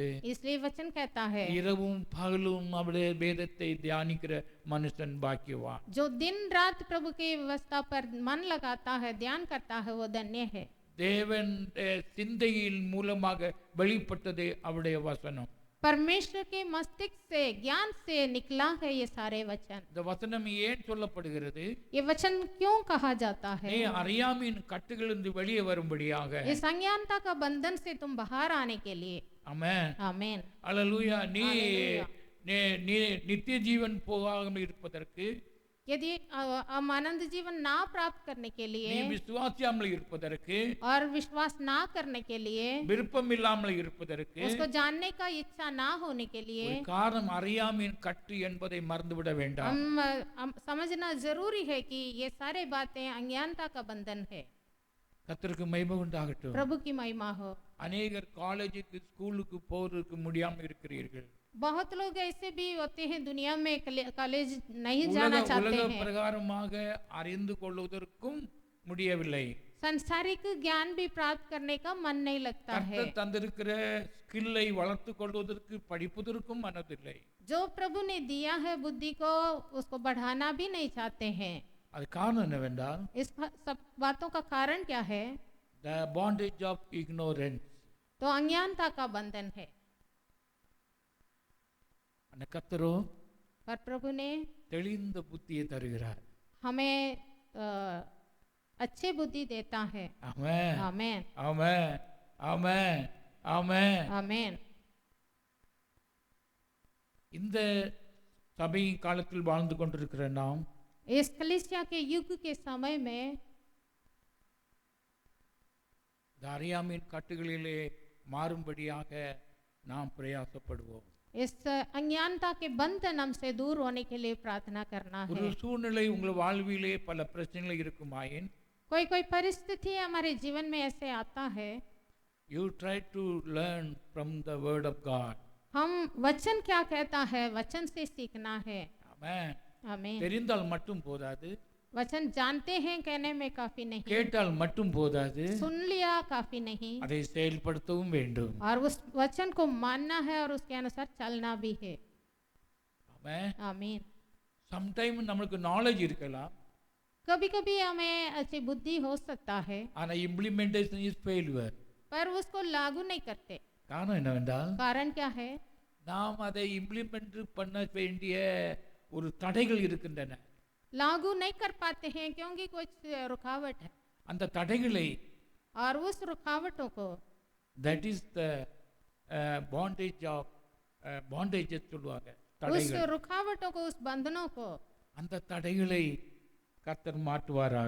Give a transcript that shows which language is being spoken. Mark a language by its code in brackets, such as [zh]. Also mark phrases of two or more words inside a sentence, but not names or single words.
[hi] इसलिए वचन कहता है [ta] இரவும் பகலும் அவருடைய வேதத்தை தியானிக்கிற மனுஷன் பாக்கியவான். [hi] जो दिन रात प्रभु की व्यवस्था पर मन लगाता है, ध्यान करता है, वो धन्य है। [ta] தேவன் சிந்தையின் மூலமாக வெளிப்பட்டது அவருடைய வசனம். [hi] परमेश्वर के मस्तिष्क से, ज्ञान से निकला है ये सारे वचन। [ta] இந்த வசனம் ஏன் சொல்லப்படுகிறது? [hi] ये वचन क्यों कहा जाता है? [ta] நீ அறியாமையின் கட்டுகளிலிருந்து வெளியே வரும்படியாக. [hi] इस अज्ञानता का बंधन से तुम बाहर आने के लिए। [ta] ஆமென். [hi] आमीन। [ta] அல்லேலூயா. நீ [hi] हालेलुया। [ta] நீ நித்திய ஜீவன் போகாமல் இருப்பதற்கு, [hi] यदि हम आनंद जीवन ना प्राप्त करने के लिए [ta] நீ விசுவாசியாமல் இருப்பதற்கு, [hi] और विश्वास ना करने के लिए, [ta] விருப்பம் இல்லாமல் இருப்பதற்கு [hi] उसको जानने का इच्छा ना होने के लिए [ta] ஒரு காரணம் அறியாமையின் கட்டு என்பதை மறந்துவிட வேண்டாம். [hi] हम समझना जरूरी है कि ये सारे बातें अज्ञानता का बंधन है। [ta] கர்த்தருக்கு மகிமை உண்டாகட்டும். [hi] प्रभु की महिमा हो। [ta] அநேகர் காலேஜுக்கு ஸ்கூலுக்கு போறதுக்கு முடியாமல் இருக்கிறீர்கள். [hi] बहुत लोग ऐसे भी होते हैं दुनिया में कॉलेज नहीं जाना चाहते [ta] உலக [hi] हैं। [ta] பிரகாரமாக அறிந்து கொள்வதற்கும் முடியவில்லை. [hi] संसारिक ज्ञान भी प्राप्त करने का मन नहीं लगता है। [ta] கர்த்தர் தந்திருக்கிற ஸ்கில்லை வளர்த்து கொள்வதற்கு படிப்பதற்கும் மனதில்லை. [hi] जो प्रभु ने दिया है बुद्धि को, उसको बढ़ाना भी नहीं चाहते हैं। [ta] அது காரணம் என்னவென்றால், [hi] इस सब बातों का कारण क्या है? [en] the bondage of ignorance. [hi] तो अज्ञानता का बंधन है। [ta] அந்த கர்த்தரோ [hi] पर प्रभु ने [ta] தெளிந்த புத்தியை தருகிறார். [hi] हमें अच्छे बुद्धि देता है। [ta] ஆமென். [hi] आमीन। [ta] ஆமென். ஆமென். ஆமென். [hi] आमीन। [ta] இந்த சபை காலத்தில் வாழ்ந்து கொண்டிருக்கிற நாம் [hi] इस कलीसिया के युग के समय में [ta] அறியாமையின் கட்டுகளிலே மாறும்படியாக நாம் பிரயாசப்படுவோம். [hi] इस अज्ञानता के बंधन हमसे दूर होने के लिए प्रार्थना करना [ta] ஒரு [hi] है। [ta] சூழ்நிலை உங்கள் வாழ்விலே பல பிரச்சனைகள் இருக்குமாயின், [hi] कोई कोई परिस्थिति हमारे जीवन में ऐसे आता है, [en] you try to learn from the word of God. [hi] हम वचन क्या कहता है, वचन से सीखना है। [ta] ஆமென். [hi] आमीन। [ta] தெரிந்தால் மட்டும் போதாது, [hi] वचन जानते हैं कहने में काफी नहीं, [ta] கேட்டால் மட்டும் போதாது, [hi] सुन लिया काफी नहीं, [ta] அதை செயல்படுத்தவும் வேண்டும். [hi] और उस वचन को मानना है और उसके अनुसार चलना भी है। [ta] ஆமென். [hi] आमीन। [ta] சம்டைம் நமக்கு நாலேஜ் இருக்கலாம், [hi] कभी कभी हमें अच्छी बुद्धि हो सकता है, [en] ஆனா implementation is failure. [hi] पर उसको लागू नहीं करते। [ta] காரணம் என்னவென்றால், [hi] कारण क्या है? [ta] நாம் அதை இம்ப்ளிமெண்ட் பண்ண வேண்டிய ஒரு தடைகள் இருக்கின்றன. [hi] लागू नहीं कर पाते हैं क्योंकि कुछ रुकावट है, [ta] அந்த தடைகளை, [hi] और उस रुकावटों को, [en] that is the bondage of bondage சொல்லுவாங்க, [hi] उस [ta] தடைகள். [hi] रुकावटों को, उस बंधनों को [ta] அந்த தடைகளை கர்த்தர் மாற்றுவாராக.